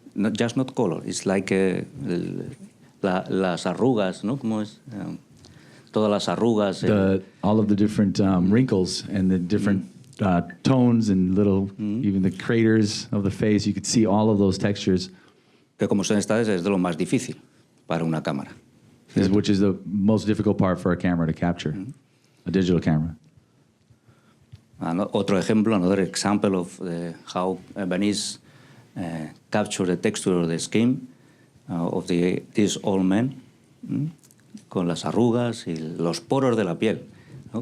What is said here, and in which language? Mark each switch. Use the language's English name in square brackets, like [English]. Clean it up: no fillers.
[English] Not color. It's like [Spanish] las arrugas, ¿no? ¿Cómo es? Todas las arrugas. [English] All of the different wrinkles and the different tones and little, even the craters of the face. You could see all of those textures. [Spanish] Que como son estas, es de lo más difícil para una cámara. [English] Which is the most difficult part for a camera to capture, a digital camera. [Spanish] Otro ejemplo, [English] another example of how Venice capture the texture of the skin of these old men, [Spanish] con las arrugas y los poros de la piel, ¿no?